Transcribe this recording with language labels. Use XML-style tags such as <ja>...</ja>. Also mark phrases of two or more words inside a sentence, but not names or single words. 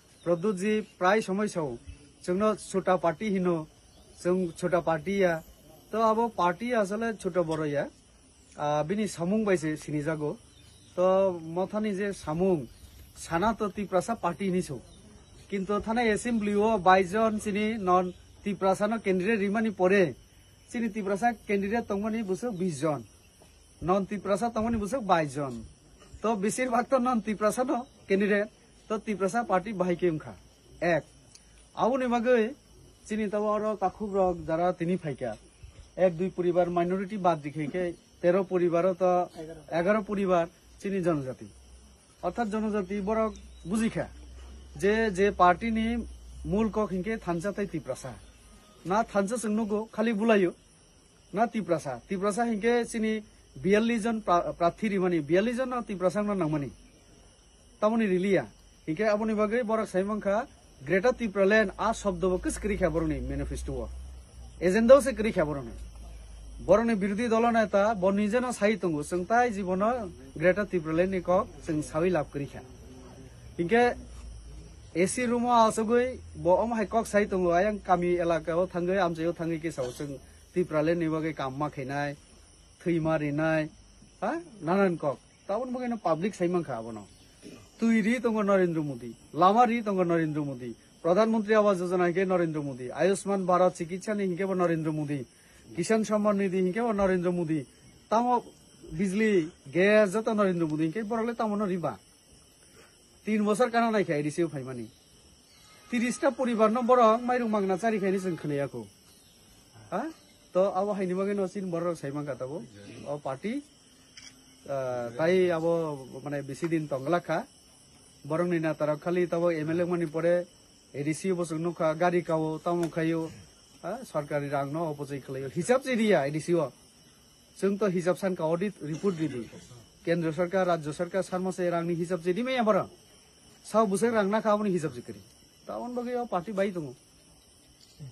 <trp>प्रद्युत जी प्राय समय साव जोंनो छोटा पार्टी हिनो जों छोटा पार्टी या तो अब पार्टी आसले छोटा बड़ या बिनि सामुं बायसे सिनि जागो तो मथानि जे सामुं साना तो तिप्रासा पार्टी हिनिसौ किन्तु थाना एसेम्ब्लिओ 22 जन सिनि नन तिप्रासानो कैंडिडेट रिमानि परे सिनि तिप्रासा कैंडिडेट तंगमनि बुसक 20 जन नन तिप्रासा तंगमनि बुसक 22 जन तो बेसिरभाग तो नन तिप्रासानो कैंडिडेट तो तिप्रासा पार्टी बाहायके उनखा एक आउनि मागै सिनि तावर काखुब्रक जारा तिनि फाइका एक दुई परिवार माइनरिटी बाद दिखेके 13 परिवार तो 11 परिवार सिनि जनजाति अर्थात जनजाति बड़ बुझिखा जे पार्टी नि मूल कक हिंके थानसाथाय तिप्रासा ना थानसा सोंनुगो खाली बुलायो ना तिप्रासा हिंके सिनि 42 जन प्रार्थी रिमानि 42 जन तिप्रासा नांगमानि तामनि रिलिया हिंके आबनि बागै बरक साइमंखा ग्रेटर तिप्रालैंड आ शब्दबो किसकरि खाबरनि मैनिफेस्टो एजेंडा से करि खाबरनि बरनि विरोधी दल नेता बनिजेनो साहितंगो जोंताय जीवन ग्रेटर तिप्रालैंड नि कक जों सावि लाभ करिखा हिंके</trp> <en>AC room</en> <trp>आसगै बम हाइकक साहितंगो आयं गामि एलाकायाव थांगै आमजायाव थांगै केसाव जों तिप्रालैंड नि बागै काम माखैनाय थैमा रिनाय हा नानान कक तावन बागैनो पब्लिक साइमंखा आबनो तुइरि दङ नरेंद्र मोदी लामारि दङ नरेंद्र मोदी प्रधानमंत्री आवास योजना हिंके नरेंद्र मोदी आयुष्मान भारत चिकित्सा नि हिंके नरेंद्र मोदी किसान सम्मान निधि हिंके नरेंद्र मोदी तामो बिजली गैस जत नरेंद्र मोदी हिंके बरले तामनो रिबा 3 बছর काना नायखा एडिसिव फाइमानि 30टा परिवार न बर माइरं मांगना चारिखायनि जों खोनायाखौ हा तो अब हाइनि बागै नसिन बर साइमां काताबो अ पार्टी ताई अब माने बेसि दिन तंगलाखा बरंनि नातारा खाली तब एमएलए मनि परे एडिसिव बसं नुखा गाड़ी कावो तामु खायो हा सरकारी रां न अपजय खलायो हिसाब जेरिया एडिसिव जों तो हिसाब सान का</trp> <en>audit report</en> <trp>दिदि केंद्र सरकार राज्य सरकार सारमसे रांनि हिसाब जेदि मैया बर साव बुसे रां ना खाबनि हिसाब जिकरि तावन बागै पार्टी बाई दङ</trp>